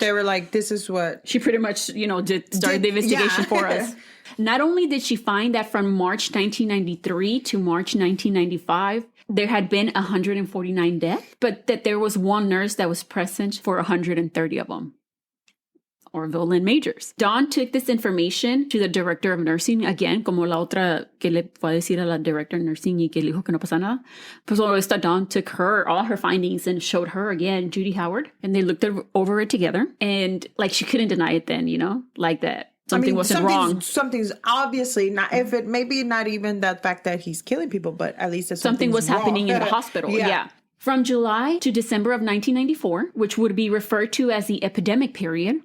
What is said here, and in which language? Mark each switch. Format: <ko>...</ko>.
<en>Much they were like, this is what... She pretty much, started the investigation for us. Not only did she find that from March 1993 to March 1995, there had been 149 deaths, but that there was one nurse that was present for 130 of them. Orville Lynn Majors. Dawn took this information to the director of nursing, again,</en> <es>como la otra que le fue a decir a la director of nursing y que le dijo que no pasa nada. Pues esta</es> <en>Dawn took all her findings and showed her again, Judy Howard, and they looked over it together. And like she couldn't deny it then, like that. Something wasn't wrong. Something's obviously not, if it maybe not even that fact that he's killing people, but at least something was happening in the hospital. Yeah. From July to December of 1994, which would be referred to as the epidemic period.</en>